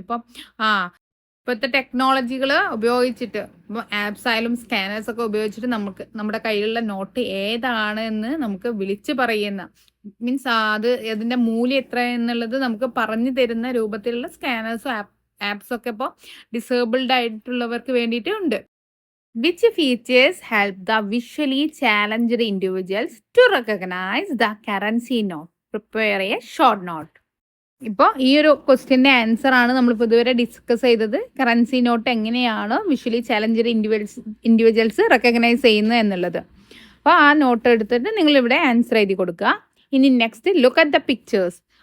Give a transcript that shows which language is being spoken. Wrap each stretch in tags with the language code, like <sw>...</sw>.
<ml>ഇപ്പം ഇപ്പോഴത്തെ ടെക്നോളജികൾ ഉപയോഗിച്ചിട്ട് ഇപ്പോൾ ആപ്സ് ആയാലും സ്കാനേഴ്സ് ഒക്കെ ഉപയോഗിച്ചിട്ട് നമുക്ക് നമ്മുടെ കയ്യിലുള്ള നോട്ട് ഏതാണ് എന്ന് നമുക്ക് വിളിച്ച് പറയുന്ന, മീൻസ് അത് അതിൻ്റെ മൂല്യം എത്ര എന്നുള്ളത് നമുക്ക് പറഞ്ഞു തരുന്ന രൂപത്തിലുള്ള സ്കാനേഴ്സും ആപ്സ് ഒക്കെ ഇപ്പോൾ ഡിസേബിൾഡ് ആയിട്ടുള്ളവർക്ക് വേണ്ടിയിട്ട് ഉണ്ട്.</ml> <en>Which features help the visually challenged individuals to recognize the currency note? Prepare a short note.</en> <ml>ഇപ്പോൾ ഈ ഒരു ക്വസ്റ്റ്യൻ്റെ ആൻസർ ആണ് നമ്മളിപ്പോൾ ഇതുവരെ ഡിസ്കസ് ചെയ്തത്. കറൻസി നോട്ട് എങ്ങനെയാണ് വിഷ്വലി ചാലഞ്ചഡ് ഇൻഡിവിജ്വൽസ് റെക്കഗ്നൈസ് ചെയ്യുന്നത് എന്നുള്ളത്. അപ്പോൾ ആ നോട്ട് എടുത്തിട്ട് നിങ്ങളിവിടെ ആൻസർ എഴുതി കൊടുക്കുക. ഇനി</ml> <en>Next look at the pictures.</en>